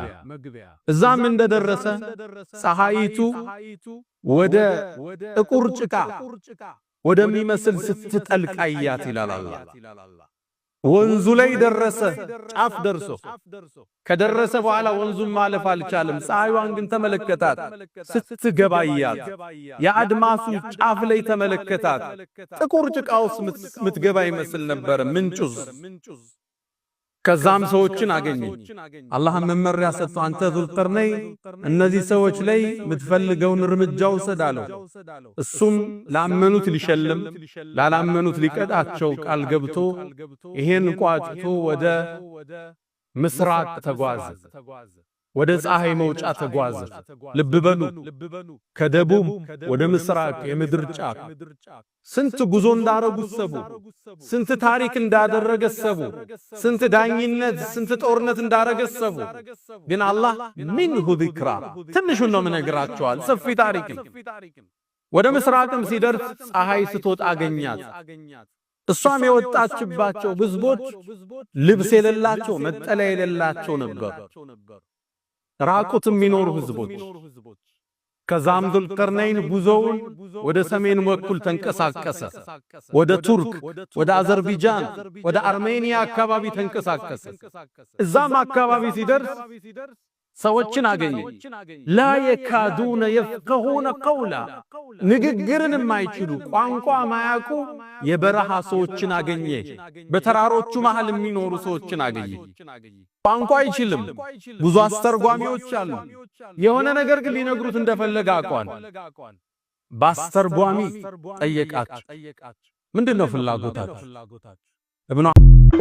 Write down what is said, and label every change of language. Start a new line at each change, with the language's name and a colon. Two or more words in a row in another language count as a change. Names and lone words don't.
Amharic: እዛም እንደደረሰ ፀሐይቱ ወደ ጥቁር ጭቃ ወደሚመስል ስትጠልቅ አያት ይላል አላህ ወንዙ ላይ ደረሰ ጫፍ ደርሶ ከደረሰ በኋላ ወንዙን ማለፍ አልቻለም ፀሐይዋን ግን ተመለከታት ስትገባያት ያድማሱ ጫፍ ላይ ተመለከታት ጥቁር ጭቃውስ ምትገባ ይመስል ነበር ምንጩዝ ከዛም ሰዎችን አገኘ አላህ መመሪያ ሰጥቶ አንተ ذو القرنين እነዚህ ሰዎች ላይ ምትፈልገውን እርምጃ ወሰዳለው እሱም ላመኑት ሊሸልም ላላመኑት ሊቀጣቸው ቃል ገብቶ ይሄን ቋጭቶ ወደ ምስራቅ ተጓዘ ወደ ፀሐይ መውጫ ተጓዘ ልብ በሉ ከደቡብ ወደ ምስራቅ የምድር ጫፍ ስንት ጉዞ እንዳረጉ ሰቡ ስንት ታሪክ እንዳደረገ ሰቡ ስንት ዳኝነት ስንት ጦርነት እንዳረገ ሰቡ ግን አላህ
Arabic: منه ذكرى
Amharic: ትንሹ ነው መነግራቸዋል ሰፊ ታሪክ ወደ ምስራቅም ሲደርስ ፀሐይ ስትወጣ አገኛት እሷም የወጣችባቸው ህዝቦች ልብስ የሌላቸው መጠለያ የሌላቸው ነበር ራቁትም የሚኖሩ ህዝቦች ከዛም ذو القرنين ጉዞውን ወደ ሰሜን በኩል ተንቀሳቀሰ ወደ ቱርክ ወደ አዘርባይጃን ወደ አርሜኒያ አካባቢ ተንቀሳቀሰ እዛም አካባቢ ሲደርስ ሰዎችን አገኘ
Arabic: لا يكادون يفقهون قولا
Amharic: ንግግርን የማይችሉ ቋንቋ ማያውቁ የበረሃ ሰዎችን አገኘ በተራሮቹ መሃል የሚኖሩ ሰዎችን አገኘ ቋንቋ አይችልም ብዙ አስተርጓሚዎች አሉ የሆነ ነገር ግን ሊነግሩት እንደፈለገ አቋን ባስተርጓሚ ጠየቃቸው ምንድነው ፍላጎታችሁ ابن